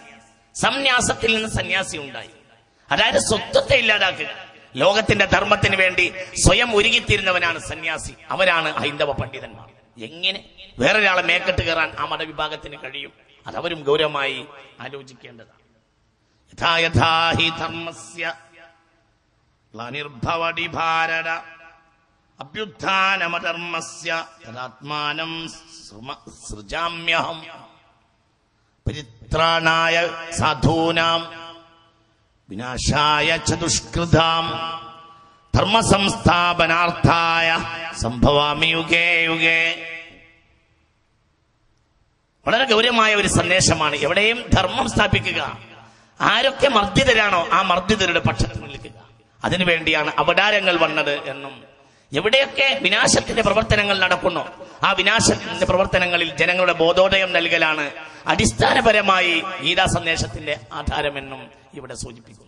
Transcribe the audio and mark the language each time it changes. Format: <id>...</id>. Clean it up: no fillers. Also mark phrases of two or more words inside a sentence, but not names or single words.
<ml>സന്യാസത്തിൽ നിന്ന് സന്യാസി ഉണ്ടായി. അതായത് സ്വത്വത്തെ ഇല്ലാതാക്കുക. ലോകത്തിന്റെ ധർമ്മത്തിന് വേണ്ടി സ്വയം ഒരുങ്ങിത്തീരുന്നവനാണ് സന്യാസി. അവരാണ് ഹൈന്ദവ പണ്ഡിതന്മാർ. എങ്ങനെ വേറൊരാളെ മേക്കെട്ട് കയറാൻ ആ മതവിഭാഗത്തിന് കഴിയും? അതവരും ഗൗരവമായി ആലോചിക്കേണ്ടതാണ്.</ml> <sa>യഥാ യഥാ ഹി ധർമ്മസ്യ ഗ്ലാനിർഭവതി ഭാരത അഭ്യുത്ഥാനമധർമ്മസ്യ തദാത്മാനം സൃജാമ്യഹം. പരിത്രാണായ സാധൂനാം വിനാശായ ചതുഷ്കൃതാം ധർമ്മസംസ്ഥാപനാർത്ഥായ സംഭവാമി യുഗേ യുഗേ.</sa> <ml>വളരെ ഗൗരവമായ ഒരു സന്ദേശമാണ്. എവിടെയും ധർമ്മം സ്ഥാപിക്കുക. ആരൊക്കെ മർദ്ദിതരാണോ ആ മർദ്ദിതരുടെ പക്ഷത്ത് നിൽക്കുക. അതിനുവേണ്ടിയാണ് അവതാരങ്ങൾ വന്നത് എന്നും എവിടെയൊക്കെ വിനാശത്തിന്റെ പ്രവർത്തനങ്ങൾ നടക്കുന്നു ആ വിനാശത്തിന്റെ പ്രവർത്തനങ്ങളിൽ ജനങ്ങളുടെ ബോധോദയം നൽകലാണ് അടിസ്ഥാനപരമായി ഗീതാ സന്ദേശത്തിന്റെ ആധാരമെന്നും ഇവിടെ സൂചിപ്പിക്കുന്നു.</ml>